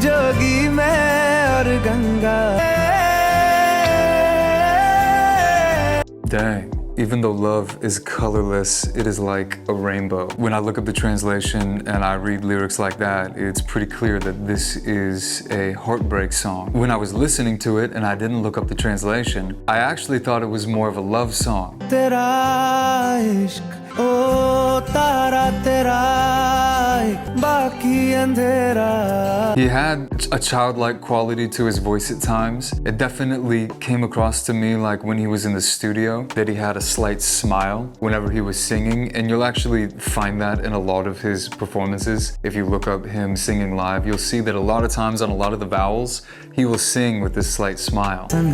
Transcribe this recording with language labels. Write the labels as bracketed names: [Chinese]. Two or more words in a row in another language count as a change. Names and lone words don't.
[Hindi] जोगी मैं और गंगा. [English] Dang. Even though love is colorless, it is like a rainbow. When I look up the translation and I read lyrics like that, it's pretty clear that this is a heartbreak song. When I was listening to it and I didn't look up the translation, I actually thought it was more of a love song. [Hindi] तेरा इश्क ओ तारा तेरा बाकी अंधेरा. [English] He had a childlike quality to his voice at times. It definitely came across to me like when he was in the studio that he had a slight smile whenever he was singing, and you'll actually find that in a lot of his performances. If you look up him singing live, you'll see that a lot of times on a lot of the vowels, he will sing with this slight smile.